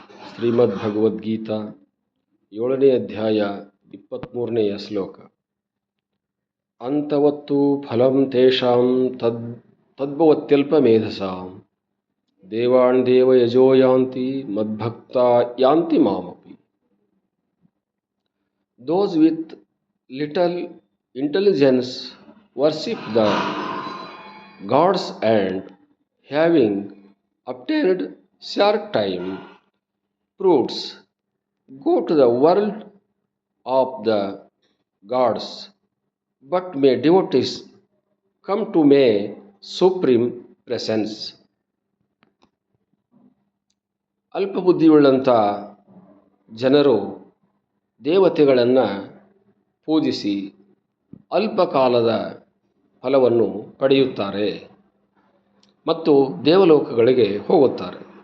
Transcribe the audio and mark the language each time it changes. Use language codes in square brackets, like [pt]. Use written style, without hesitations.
[kn] ಶ್ರೀಮದ್ಭಗವದ್ಗೀತಾ 7ನೇ ಅಧ್ಯಾಯ 23ನೆಯ ಶ್ಲೋಕ. [sa] ಅಂತವತ್ತು ಫಲಂ ತೇಷಾಂ ತದ್ಭವತ್ಯಲ್ಪಮೇಧಸಾಂ ದೇವಾನ್ ದೇವಯಜೋ ಯಾಂತಿ ಮದ್ಭಕ್ತಾ ಯಾಂತಿ ಮಾಮಪಿ. [en] Those with little intelligence worship the gods and having obtained short time fruits go to the world of the gods, but may devotees come to my supreme presence. [kn] ಅಲ್ಪಬುದ್ಧಿಯುಳ್ಳಂಥ ಜನರು ದೇವತೆಗಳನ್ನು ಪೂಜಿಸಿ ಅಲ್ಪಕಾಲದ ಫಲವನ್ನು ಪಡೆಯುತ್ತಾರೆ ಮತ್ತು ದೇವಲೋಕಗಳಿಗೆ ಹೋಗುತ್ತಾರೆ.